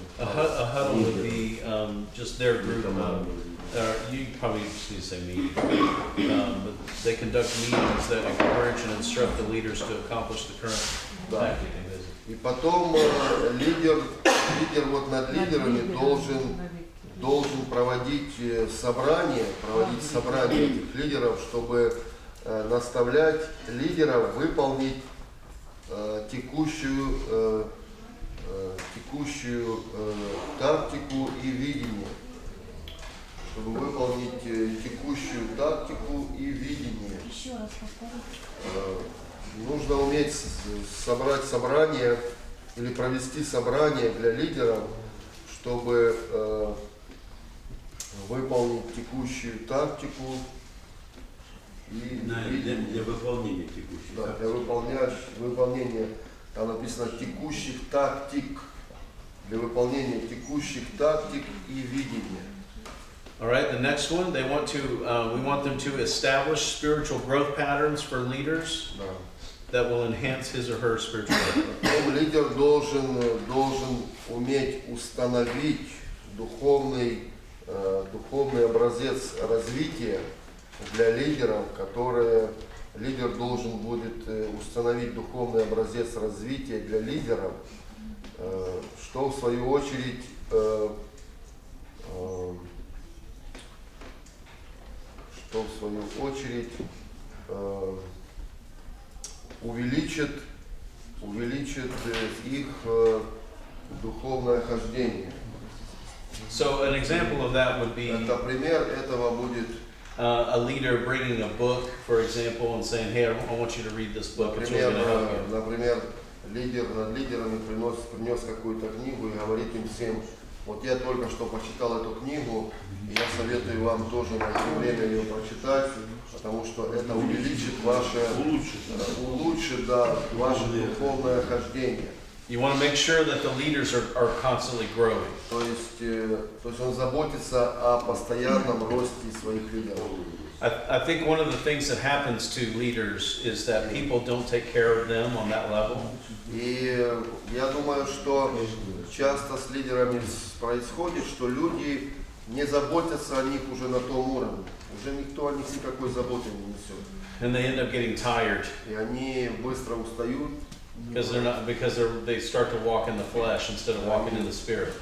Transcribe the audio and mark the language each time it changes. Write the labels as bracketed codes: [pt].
[en] A huddle would be just their group. You probably just need to say meeting. But they conduct meetings that encourage and instruct the leaders to accomplish the current tactic and vision. [ru] И потом лидер вот над лидерами должен проводить собрания этих лидеров, чтобы наставлять лидеров выполнить текущую тактику и видение. Чтобы выполнить текущую тактику и видение. Еще раз повторите. Нужно уметь собрать собрание или провести собрание для лидеров, чтобы выполнить текущую тактику и видение. Для выполнения текущей. Да, для выполнения, там написано текущих тактик, для выполнения текущих тактик и видения. [en] All right, the next one, we want them to establish spiritual growth patterns for leaders [ru] Да. [en] that will enhance his or her spiritual growth. [ru] Потом лидер должен уметь установить духовный образец развития для лидеров, лидер должен будет установить духовный образец развития для лидеров, что в свою очередь увеличит их духовное хождение. [en] So an example of that would be [ru] Это пример этого будет, [en] a leader bringing a book, for example, and saying, "Hey, I want you to read this book. It's really going to help you." [ru] например, лидер над лидерами принес какую-то книгу и говорит им всем: вот я только что почитал эту книгу, и я советую вам тоже найти время ее прочитать, потому что это улучшит ваше духовное хождение. [en] You want to make sure that the leaders are constantly growing. [ru] То есть он заботится о постоянном росте своих лидеров. [en] I think one of the things that happens to leaders is that people don't take care of them on that level. [ru] И я думаю, что часто с лидерами происходит, что люди не заботятся о них уже на том уровне. Уже никто о них никакой заботы не несет. [en] And they end up getting tired [ru] И они быстро устают. [en] because they start to walk in the flesh instead of walking in the spirit.